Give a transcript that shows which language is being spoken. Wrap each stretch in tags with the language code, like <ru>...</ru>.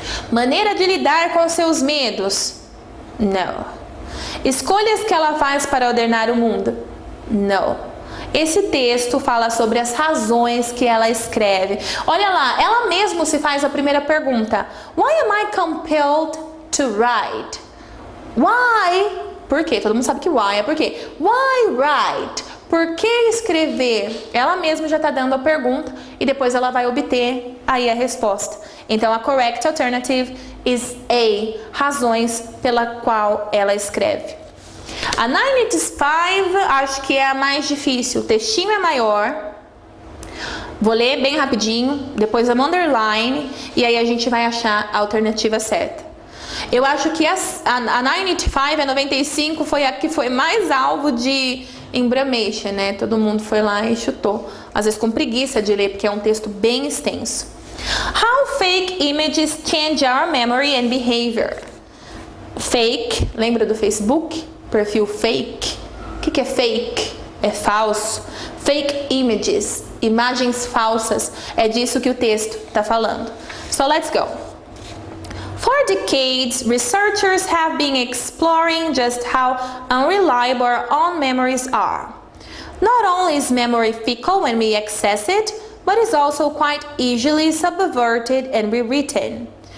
<pt>Maneira de lidar com seus medos. Não. Escolhas que ela faz para ordenar o mundo. Não. Esse texto fala sobre as razões que ela escreve. Olha lá, ela mesma se faz a primeira pergunta.</pt> <en>Why am I compelled to write?</en> <pt>Why? Por quê? Todo mundo sabe que why é por quê.</pt> <en>Why write?</en> <pt>Por que escrever? Ela mesma já está dando a pergunta e depois ela vai obter aí a resposta. Então a</pt> <en>correct alternative is</en> <pt>A, razões pela qual ela escreve. A 985 acho que é a mais difícil, o textinho é maior. Vou ler bem rapidinho, depois vamos underline e aí a gente vai achar a alternativa certa. Eu acho que a 985, a 95 foi a que foi mais alvo de embramation, né? Todo mundo foi lá e chutou. Às vezes com preguiça de ler, porque é um texto bem extenso.</pt> <en>How fake images change our memory and behavior?</en> <pt>Fake, lembra do Facebook? Perfil fake. O que é fake? É falso. Fake images, imagens falsas. É disso que o texto está falando.</pt> <en>So let's go. For decades, researchers have been exploring just how unreliable our own memories are. Not only is memory fickle when we access it, but is also quite easily subverted and rewritten.</en>